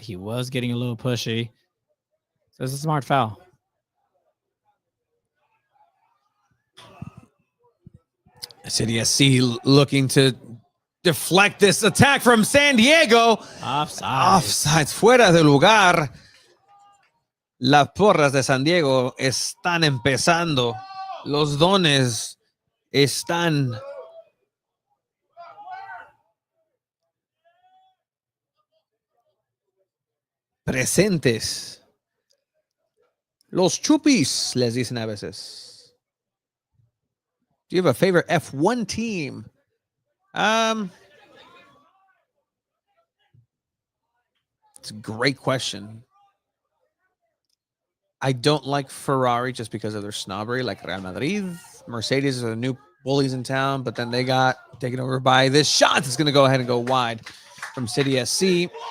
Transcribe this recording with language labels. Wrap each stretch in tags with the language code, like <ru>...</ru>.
<en>He was getting a little pushy. So it's a smart foul. City SC looking to deflect this attack from San Diego. Offsides.</en> <es>Fuera de lugar. Las porras de San Diego están empezando. Los dones están presentes. Los chupis, les dicen a veces.</es> <en>Do you have a favorite F1 team? It's a great question. I don't like Ferrari just because of their snobbery, like Real Madrid. Mercedes are the new bullies in town, but then they got taken over by this shot that's going to go ahead and go wide from City SC.</en>